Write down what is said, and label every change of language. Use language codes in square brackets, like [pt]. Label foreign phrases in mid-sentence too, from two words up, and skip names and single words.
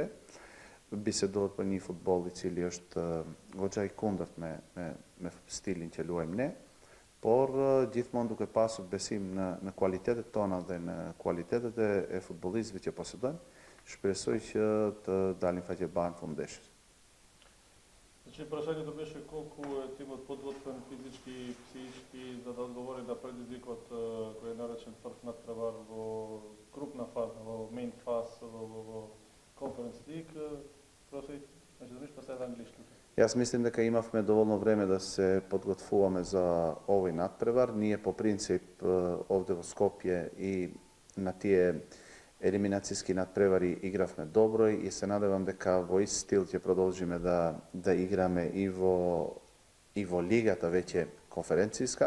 [sq] Bisedohet për një futboll i cili është goxha i kundërt me stilin që luajmë ne, por gjithmonë duke pasur besim në kualitetet tona dhe në kualitetet e futbollistëve që posedojmë, shpresoj që të dalim faqe në fund ndeshjes. [mk] Значи прашањето беше колку тимот подготвен физички, психички, за да одговори на предизвикот кој е наречен прв надпревар во групна фаза, во [en] main phase, [mk] во Conference League. Prosit, значи да ништо сега англиски. Јас мислим дека имавме доволно време да се подготвуваме за овој надпревар. Ние по принцип овде во Скопје и на тие елиминацијски надпревари игравме добро и се надевам дека во ист стил ќе продолжиме да играме и во лигата веќе конференцијска.